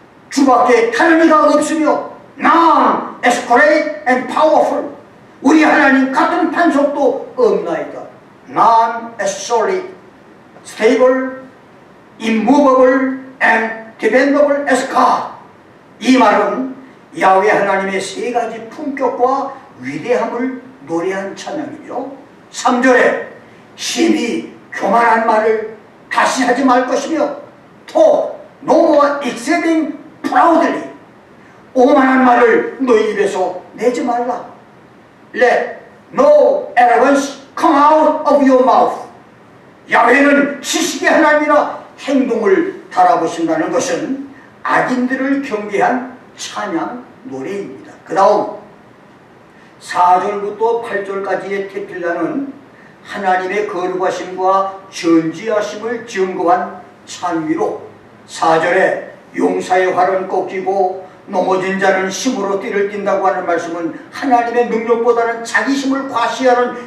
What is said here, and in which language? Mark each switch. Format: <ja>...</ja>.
<ko>주밖에 다른 이가 없으며</ko> <en>None as great and powerful.</en> <ko>우리 하나님 같은 판석도 없나이다.</ko> <en>None as solid, stable, immovable and dependable as God.</en> <ko>이 말은 야훼 하나님의 세 가지 품격과 위대함을 노래한 찬양이며, 3절에 심히 교만한 말을 다시 하지 말 것이며</ko> <en>talk no more exceeding proudly.</en> <ko>오만한 말을 너희 입에서 내지 말라.</ko> <en>Let no arrogance come out of your mouth.</en> <ko>야훼는 지식의 하나님이라 행동을 달아보신다는 것은 악인들을 경계한 찬양 노래입니다. 그 다음 4절부터 8절까지의 테필라는 하나님의 거룩하심과 전지하심을 증거한 찬미로, 4절에 용사의 활은 꺾이고 넘어진 자는 힘으로 띠를 띈다고 하는 말씀은 하나님의 능력보다는 자기 힘을 과시하는</ko>